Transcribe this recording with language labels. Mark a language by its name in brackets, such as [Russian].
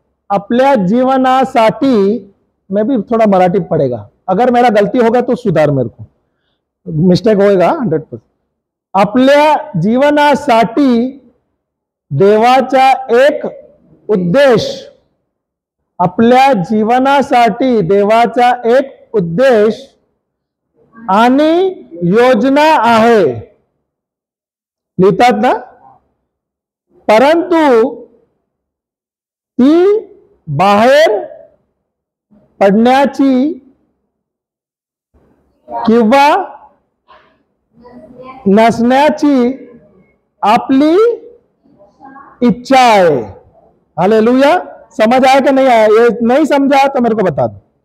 [Marathi] अपल्या जीवनासाठी, [Hindi] मैं भी थोड़ा मराठी पढ़ेगा, अगर मेरा गलती होगा तो सुधार, मेरे को मिस्टेक होएगा 100%. [Marathi] आपल्या जीवनासाठी देवाचा एक उद्देश, आपल्या जीवनासाठी देवाचा एक उद्देश आणि योजना आहे. लिहितात ना. परंतु ती बाहेर पडण्याची किंवा नसण्याची आपली इच्छा आहे. हालेलुया. [Hindi] समझ आया कि नहीं आया? ये नहीं समझा तो मेरे को बता दो.